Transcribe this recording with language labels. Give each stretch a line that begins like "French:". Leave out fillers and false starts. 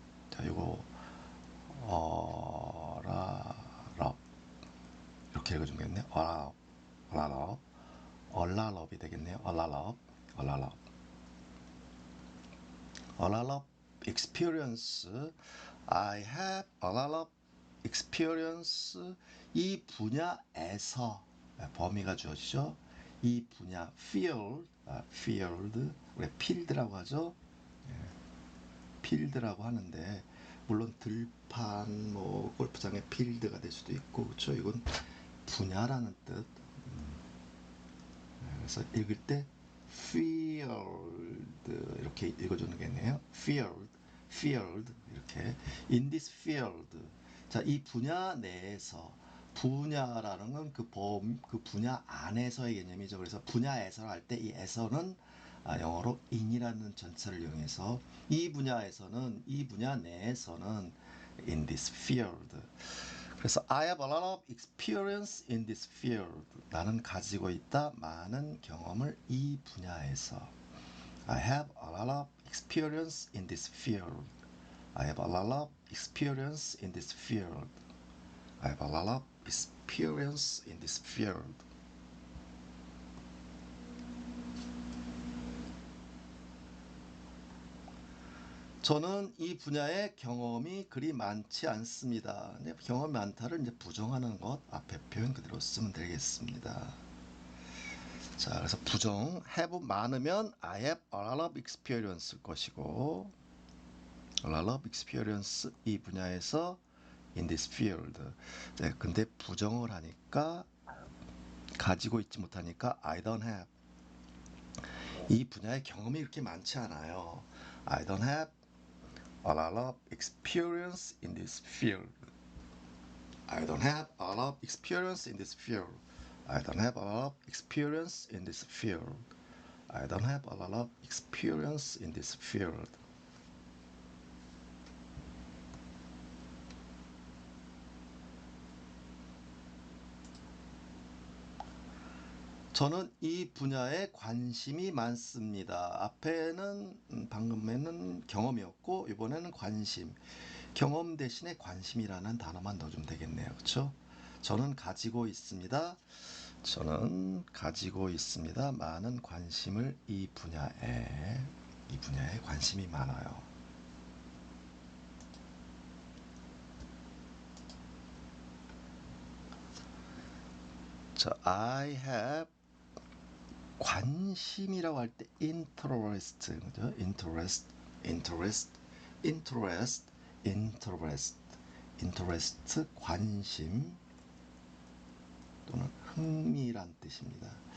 Korean: 자, 이거 어라럽 이렇게 읽어주면 되겠네요. 어라럽, 어라럽. 얼라럽이 되겠네요.
English: 얼라럽, 얼라럽. 얼라럽 experience. I have a lot of experience.
Korean: 이 분야에서 범위가 주어지죠. 이 분야 field, field, 우리 필드라고 하죠. 필드라고 하는데 물론 들판, 뭐 골프장의 필드가 될 수도 있고, 그렇죠. 이건 분야라는 뜻. 그래서 읽을 때 field 이렇게 읽어주는 겠네요.
English: field, field
Korean: 이렇게
English: in this field.
Korean: 자, 이 분야 내에서 분야라는 건 그 분야 안에서의 개념이죠. 그래서 분야에서 할 때 이 에서는 영어로 in이라는 전체를 이용해서 이 분야에서는 이 분야 내에서는
English: in this field.
Korean: 그래서
English: I have a lot of experience in this field.
Korean: 나는 가지고 있다 많은 경험을 이 분야에서.
English: I have a lot of experience in this field. I have a lot of experience in this field. I have a lot of experience in this field.
Korean: 저는 이 분야에 경험이 그리 많지 않습니다. 경험이 많다를 이제 부정하는 것 앞에 표현 그대로 쓰면 되겠습니다. 자, 그래서 부정 have 많으면
English: I have a lot of experience
Korean: 것이고
English: a lot of experience
Korean: 이 분야에서
English: in this field.
Korean: 네, 근데 부정을 하니까 가지고 있지 못하니까
English: I don't have.
Korean: 이 분야의 경험이 그렇게 많지 않아요.
English: I don't have a lot of experience in this field. I don't have a lot of experience in this field. I don't have a lot of experience in this field. I don't have a lot of experience in this field.
Korean: 저는 이 분야에 관심이 많습니다. 앞에는 방금에는 경험이었고 이번에는 관심. 경험 대신에 관심이라는 단어만 넣어주면 되겠네요. 그렇죠? 저는 가지고 있습니다. 저는 가지고 있습니다. 많은 관심을 이 분야에 관심이 많아요. 자,
English: I have
Korean: 관심이라고 할 때 interest, 그죠? interest, interest, interest, interest, interest, 관심 또는 흥미란 뜻입니다.